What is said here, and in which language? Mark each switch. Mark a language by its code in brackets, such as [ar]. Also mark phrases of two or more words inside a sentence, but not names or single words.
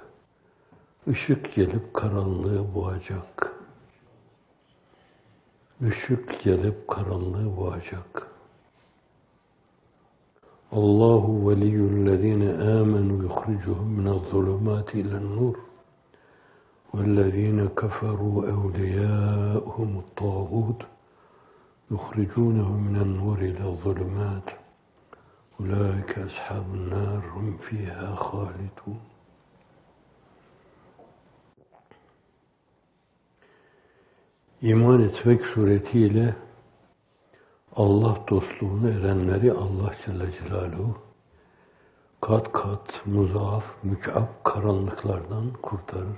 [tr] Işık gelip karanlığı boğacak. Işık gelip karanlığı boğacak. [ar] الله ولي الذين آمنوا يخرجهم من الظلمات إلى النور. وَالَّذ۪ينَ كَفَرُوا اَوْلِيَاءُهُمُ الطَّاغُوتُ يُخْرِجُونَهُمْ مِنَ النُّورِ اِلَى الظُّلُمَاتِ اُولَٰئِكَ أَصْحَابُ النَّارِ هُمْ ف۪يهَا خَالِدُونَ. [tr] İman etmek suretiyle Allah dostluğuna erenleri Allah [ar] جل جلاله [tr] kat kat, muzaaf, mük'ab karanlıklardan kurtarır.